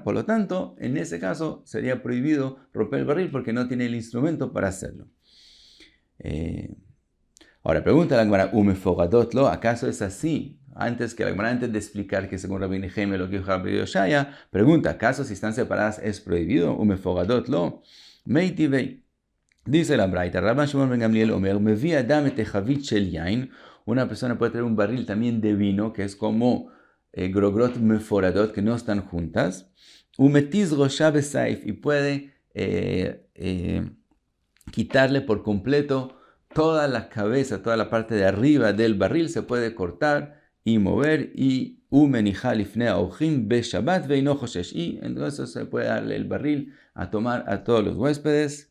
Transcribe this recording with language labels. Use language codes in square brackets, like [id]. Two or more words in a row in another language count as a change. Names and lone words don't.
[es] Por lo tanto, en ese caso sería prohibido romper el barril porque no tiene el instrumento para hacerlo. Ahora pregunta la Gemara, ¿lo? ¿Acaso es así? Antes de explicar que según Rabbi Nehemia lo que dijo Rabbi Yoshaya, pregunta, ¿acaso si están separadas es prohibido? [he] לא? מיתיבי. [es] Dice la Braita, [he] רבן שמעון בן גמליאל אומר, מביא אדם את החבית של יין. [es] Una persona puede traer un barril también de vino, que es como [he] גרוגרות מפורדות, [es] que no están juntas. [he] ומתיז ראשה בסייף, [es] y puede quitarle por completo toda la cabeza, toda la parte de arriba del barril se puede cortar y mover. Y entonces se puede darle el barril a tomar a todos los huéspedes.